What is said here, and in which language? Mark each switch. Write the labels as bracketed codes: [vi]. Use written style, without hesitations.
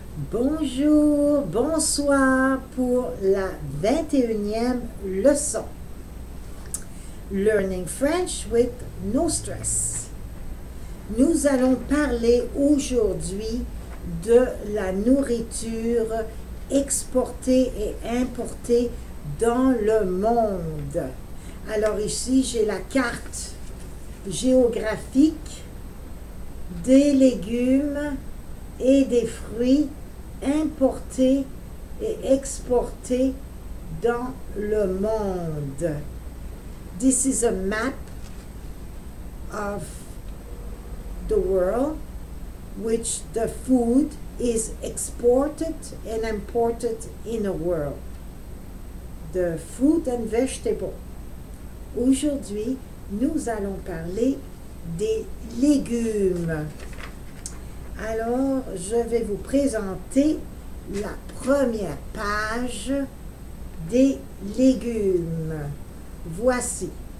[fr] Bonjour, bonsoir pour la 21e leçon. [en] Learning French with no stress. [fr] Nous allons parler aujourd'hui de la nourriture exportée et importée dans le monde. Alors ici, j'ai la carte géographique des légumes et des fruits importés et exportés dans le monde. [en] This is a map of the world which the food is exported and imported in the world. The fruit and vegetable. [fr] Aujourd'hui, nous allons parler des légumes. Alors, je vais vous présenter la première page des légumes. Voici.